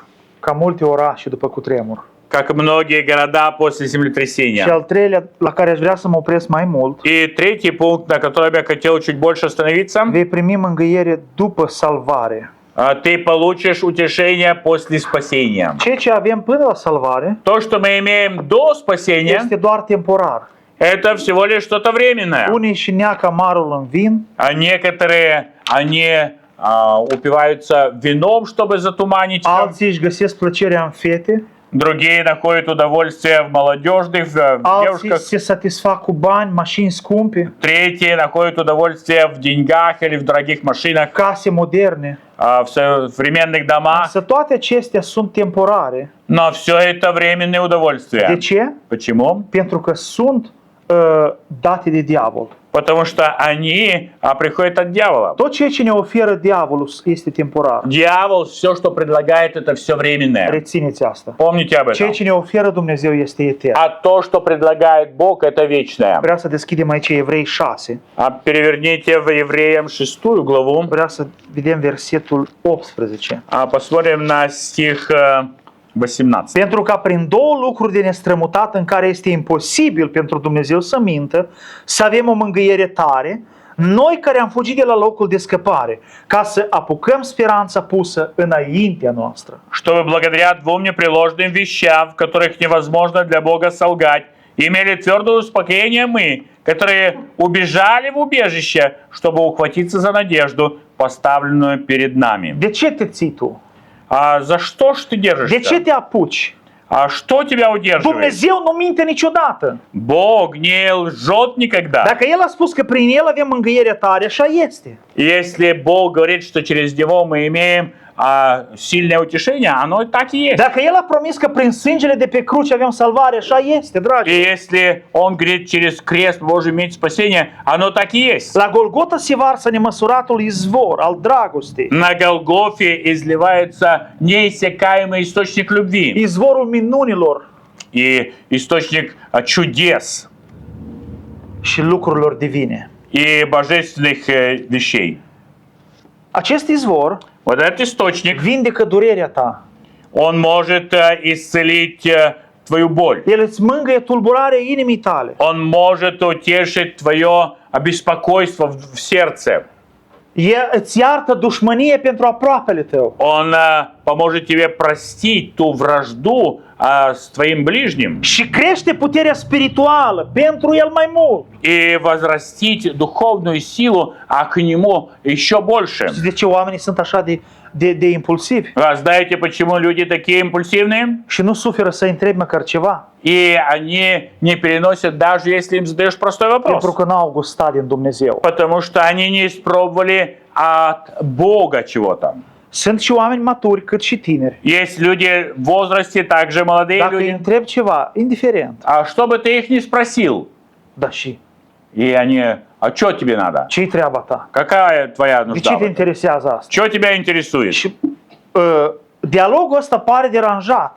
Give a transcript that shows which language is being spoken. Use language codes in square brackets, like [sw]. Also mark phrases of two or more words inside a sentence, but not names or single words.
[ro] ca multe orașe după cutremur. [ru] как многие города после [ro] Și [ru] землетрясения. [ro] al treilea, la care aș vrea să mă opresc mai mult, [ru] И третий пункт, на котором я хотел чуть больше остановиться, [ro] vei primi mângâiere după salvare. [ru] ты получишь утешение после спасения. [ro] Ceea ce avem până la salvare [ru] То, что мы имеем до спасения, [ro] este doar temporar. [ru] это всего lишь что-то временное. [ro] Unii și neacă amarul în vin, [ru] А некоторые, они упиваются вином, чтобы затуманить, [ro] alții își găsesc plăcerea în fete, [ru] другие находят удовольствие в молодежных, в [ro] alții [ru] девушках, [ro] se satisfac cu bani, mașini scumpe, [ru] третьи находят удовольствие в деньгах или в дорогих машинах, [ro] case moderne. [ru] в современных домах. [ro] Însă toate acestea sunt temporare. [ru] Но все это временные [ro] De [ru] удовольствия. [ro] ce? [ru] Почему? [ro] Pentru că sunt date de diavol. [ru] Потому что они приходят от дьявола. [ro] Tot ceea ce ne oferă diavolul este temporar. [ru] Дьявол, все, что предлагает, это все временное. [ro] Rețineți asta. [ru] Помните об [ro] Ceea [ru] этом. [ro] ce ne oferă Dumnezeu este etern. [ru] А то, что предлагает Бог, это вечное. [ro] Vreau să deschidem aici Evrei 6. [ru] Переверните в Евреям 6 главу. [ro] Vreau să vedem versetul 18. [ru] Посмотрим на стих 18. [ro] Pentru ca prin două lucruri de nestrămutat în care este imposibil pentru Dumnezeu să mintă, să avem o mângâiere tare, noi care am fugit de la locul de scăpare, ca să apucăm speranța pusă înaintea noastră. [ru] Чтобы благодаря двум непреложным вещам, в которых невозможно для Бога солгать, имели твердое успокоение мы, которые убежали в убежище, чтобы ухватиться за надежду, поставленную перед нами. [ro] De ce te ții tu? [ru] А за что ж ты [ro] De ce [ru] держишься? [ro] te apuci? [ru] А что тебя удерживает? [ro] Dumnezeu nu minte niciodată. [ru] Бог не лжет никогда. [ro] Dacă El a spus că prin El avem mângâiere tare, așa este. [ru] Если Бог говорит, что через Него мы имеем сильное утешение, оно так и есть. [ro] Dacă El a promis că prin sângele de pe cruce avem salvare, așa este, dragi. [ru] И если Он говорит, через крест Божий иметь спасение, оно так и есть. [ro] La Golgota se varsă nemăsuratul izvor al dragostei, [ru] На Голгофе изливается неиссякаемый источник любви [ro] izvorul minunilor [ru] и источник чудес [ro] și lucrurilor divine. [ru] и божественных вещей. [ro] Acest izvor [ru] Вот этот источник, [ro] vindecă durerea ta. [ru] он может исцелить твою боль. [ro] El îți mângâie tulburarea inimii tale. [ru] Он может утешить твое беспокойство в сердце. [ro] El îți iartă dușmănie pentru aproapele tău. [ru] Он поможет тебе простить ту вражду с твоим ближним [ro] Și crește puterea spirituală pentru el mai mult. [ru] и возрастить духовную силу, а к нему еще больше. [ro] Și de ce oamenii sunt așa de impulsivi? [ru] Вы знаете, почему люди такие импульсивные? [ro] Și nu suferă să întrebi măcar ceva. [ru] И они не переносят, даже если им задаешь простой вопрос. [ro] Pentru că n-au gustat din Dumnezeu. [ru] Потому что они не испробовали от Бога чего-то. [ro] Sunt și oameni maturi, cât și tineri. [ru] Есть люди в возрасте, также молодые [ro] Dacă îi [ru] люди. [ro] întrebi ceva, indiferent, [ru] А что бы ты их не спросил? [ro] da și, [ru] И они, а что тебе надо? [ro] ce-i treaba ta? [ru] Какая твоя [ro] De [ru] нужда? [ro] ce [ru] в [ro] te [ru] этом? [ro] interesează asta? [ru] Что тебя интересует? [ro] Și dialogul ăsta pare deranjat.